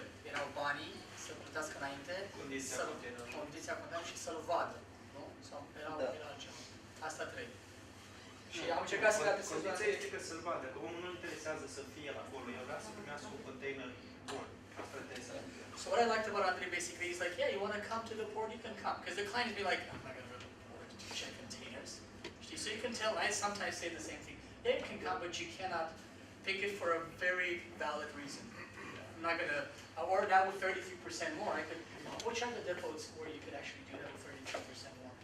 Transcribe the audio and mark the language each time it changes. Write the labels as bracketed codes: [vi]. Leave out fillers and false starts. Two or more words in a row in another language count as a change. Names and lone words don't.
[ro] Erau banii, să plătească înainte, condiția contabiliă și să-l vadă. Nu? Sau era altceva. Asta 3. Și am încercat să le adresez. Condiția este că să-l vadă, că omul nu interesează să fie acolo, el vrea să primească un container bun. Asta interesează. [en] So what I liked about Andre basically, he's like, yeah, you want to come to the port, you can come. Because the clients be like, I'm not going to go to the port to check containers. So you can tell, I sometimes say the same thing. Yeah, you can come, but you cannot pick it for a very valid reason. I'm not going to, or now with 33% more, I could, which are the depots where you could actually do that with 33% more?